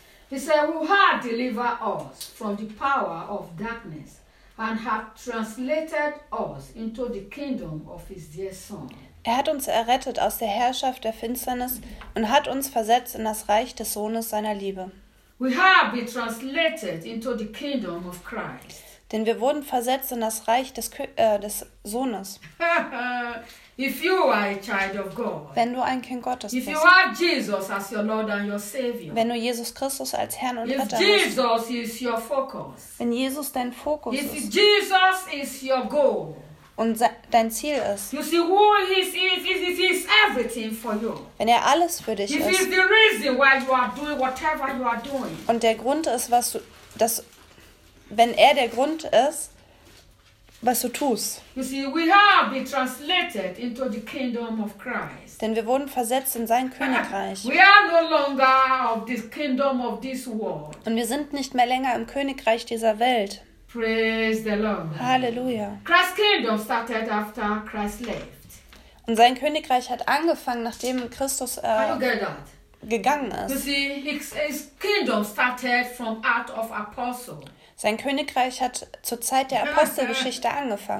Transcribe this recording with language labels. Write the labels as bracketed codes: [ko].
[en] He said, who had delivered us from the power of darkness and have translated us into the kingdom of his dear son. [de] Er hat uns errettet aus der Herrschaft der Finsternis und hat uns versetzt in das Reich des Sohnes seiner Liebe. [en] We have been translated into the kingdom of Christ. [de] Denn wir wurden versetzt in das Reich des Sohnes. [en] If you are a child of God, [de] wenn du ein Kind Gottes bist, [en] if you have Jesus as your Lord and your Savior, [de] wenn du Jesus Christus als Herrn und Retter hast, [en] Jesus is your focus, [de] wenn Jesus dein Fokus [en] if [de] ist, [en] Jesus is your goal, [de] und dein Ziel ist. [en] You see, who is everything for you. [de] Wenn er alles für dich [en] if [de] ist. [en] Is the reason why you are doing whatever you are doing. [de] Und der Grund ist, was du das wenn er der Grund ist, was du tust. [en] You see, we have been translated into the kingdom of Christ. [de] Denn wir wurden versetzt in sein Königreich. [en] We are no longer of this kingdom of this world. [de] Und wir sind nicht mehr länger im Königreich dieser Welt. [en] Praise the Lord. [de] Halleluja. [en] Christ's kingdom started after Christ left. [de] Und sein Königreich hat angefangen, nachdem Christus gegangen ist. [en] You see, his kingdom started from out of apostle. [de] Sein Königreich hat zur Zeit der Apostelgeschichte angefangen.